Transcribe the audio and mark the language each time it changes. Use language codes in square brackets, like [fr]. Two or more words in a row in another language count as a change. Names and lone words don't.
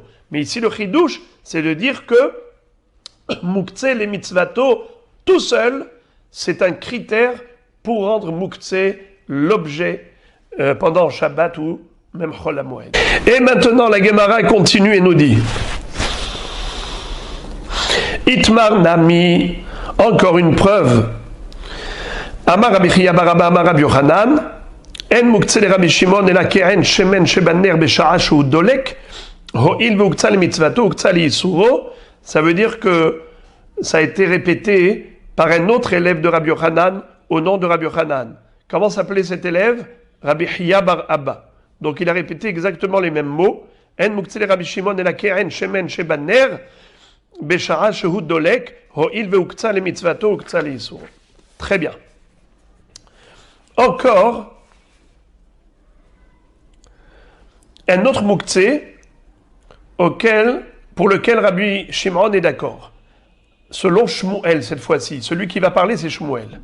[fr] Mais ici le chidouche, c'est de dire que muktzeh les mitzvato tout seul, c'est un critère pour rendre muktzeh l'objet pendant Shabbat ou même Chol HaMoed. Et maintenant la Gemara continue et nous dit [arc] איתמר נמי, [fr] encore une preuve Amar Rabbi Chiya bar Abba Amar Rabbi Yochanan, [he] אין מוקצה לרבי שמעון אלא כגון שמן שבנר בשעה שהוא דולק, הואיל ואוקצה למצותו, אוקצה לאיסורו. [fr] Ça veut dire que ça a été répété par un autre élève de Rabbi Yochanan au nom de Rabbi Yochanan. Comment s'appelait cet élève? Rabbi Chiya bar Abba. Donc il a répété exactement les mêmes mots. [he] אין מוקצה לרבי שמעון אלא כגון שמן שבנר בשעה שהוא דולק, הואיל ואוקצה למצותו, אוקצה לאיסורו. [fr] Très bien. Encore un autre mouktsé pour lequel Rabbi Shimon est d'accord. Selon Shmuel, cette fois-ci. Celui qui va parler, c'est Shmuel.